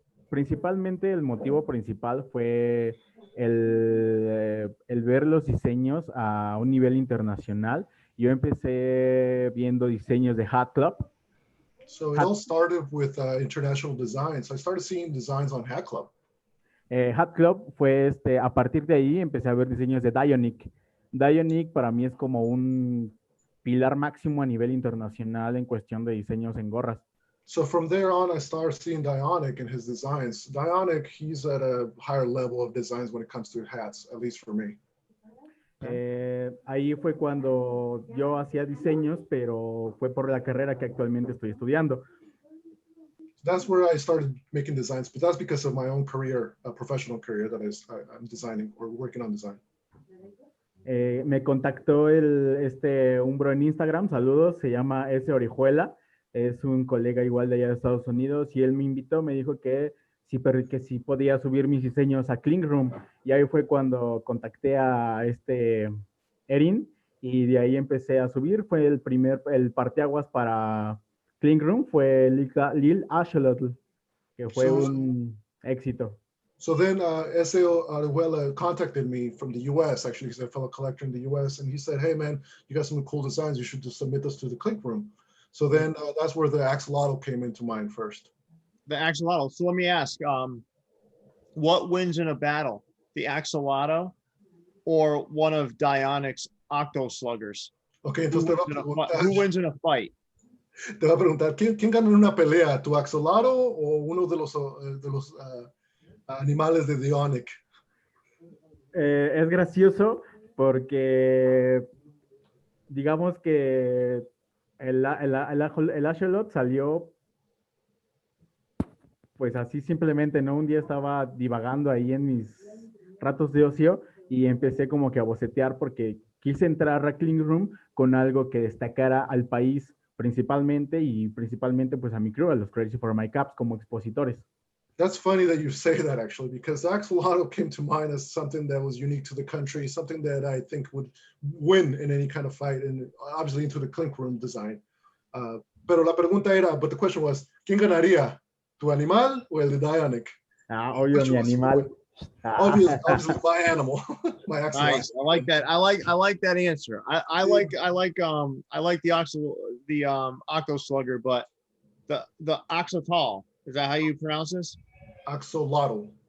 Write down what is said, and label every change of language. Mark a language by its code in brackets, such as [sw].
[es] Principalmente el motivo principal fue el ver los diseños a un nivel internacional. Yo empecé viendo diseños de Hat Club. [en] So it all started with international designs. I started seeing designs on Hat Club. [es] Hat Club fue a partir de ahí empecé a ver diseños de Dionic. Dionic para mí es como un pilar máximo a nivel internacional en cuestión de diseños en gorras. [en] So from there on, I started seeing Dionic in his designs. Dionic, he's at a higher level of designs when it comes to hats, at least for me. [es] Ahí fue cuando yo hacía diseños, pero fue por la carrera que actualmente estoy estudiando. [en] That's where I started making designs, but that's because of my own career, a professional career that I'm designing or working on design. [es] Me contactó un bro en Instagram, saludos, se llama S. Orihuela, es un colega igual de allá de Estados Unidos y él me invitó, me dijo que si podía subir mis diseños a Clean Room y ahí fue cuando contacté a Erin y de ahí empecé a subir, fue el parteaguas para Clean Room, fue Lil Ashelotl, que fue un éxito. [en] So then S.A. Aruela contacted me from the U.S. actually, he's a fellow collector in the U.S. and he said, "Hey man, you got some cool designs. You should just submit those to the Clink Room." So then that's where the axolotl came into mind first. The axolotl. So let me ask, what wins in a battle, the axolotl or one of Dionic's octosluggers? [es] Okay, entonces [en] Who wins in a fight? [es] Te va a preguntar, ¿quién gana en una pelea? ¿Tu axolotl o uno de los animales de Dionic? Es gracioso porque digamos que el Axolotl salió pues así simplemente, ¿no? Un día estaba divagando ahí en mis ratos de ocio y empecé como que a bocetear porque quise entrar a Clean Room con algo que destacara al país principalmente pues a mi crew, a los Crazy for My Caps como expositores. [en] That's funny that you say that actually, because the axolotl came to mind as something that was unique to the country, something that I think would win in any kind of fight, and obviously into the Clink Room design. [es] Pero la pregunta era, [en] but the question was, [es] ¿quién ganaría? ¿Tu animal o el de Dionic? Obvio, mi animal. [en] Obviously my animal, my axolotl. Nice. I like that. I like that answer. I like the octoslugger, but the axolotl, is that how you pronounce this? Axolotl.